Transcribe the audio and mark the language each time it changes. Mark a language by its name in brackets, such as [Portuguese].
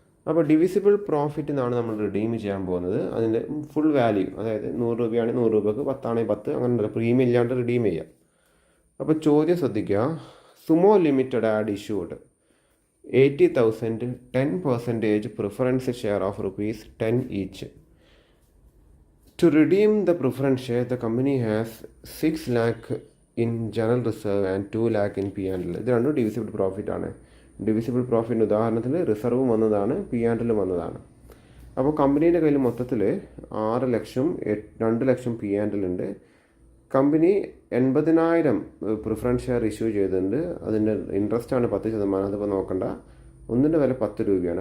[Malayalam] അപ്പോൾ divisible profit എന്നാണ് നമ്മൾ റിഡീം ചെയ്യാൻ പോകുന്നത്. അതിൻ്റെ ഫുൾ വാല്യൂ, അതായത് 100 രൂപയാണെങ്കിൽ 100 രൂപക്ക്, 10 ആണെങ്കിൽ 10, അങ്ങനെ പ്രീമിയം ഇല്ലാണ്ട് റിഡീം ചെയ്യാം. അപ്പോൾ ചോദ്യം ശ്രദ്ധിക്കുക. [English] Sumo limited and issued 80,000 10% preference share of ₹10 each. To redeem the preference share, the company has 6 lakh in general reserve and 2 lakh in P&L. [Malayalam] ഇത് രണ്ടും ഡിവിസിബിൾ പ്രോഫിറ്റ് ആണ്. ഡിവിസിബിൾ പ്രോഫിറ്റിന് ഉദാഹരണത്തിൽ റിസർവും വന്നതാണ്, P&L വന്നതാണ്. അപ്പോൾ കമ്പനീൻ്റെ കയ്യിൽ മൊത്തത്തിൽ 6 ലക്ഷം 2 ലക്ഷം P&L ഉണ്ട്. കമ്പനി 80,000 പ്രിഫറൻസ് ഷെയർ ഇഷ്യൂ ചെയ്തിട്ടുണ്ട്. അതിൻ്റെ ഇൻട്രസ്റ്റ് ആണ് 10%. അതിപ്പോൾ നോക്കണ്ട, ഒന്നിൻ്റെ വില 10 രൂപയാണ്.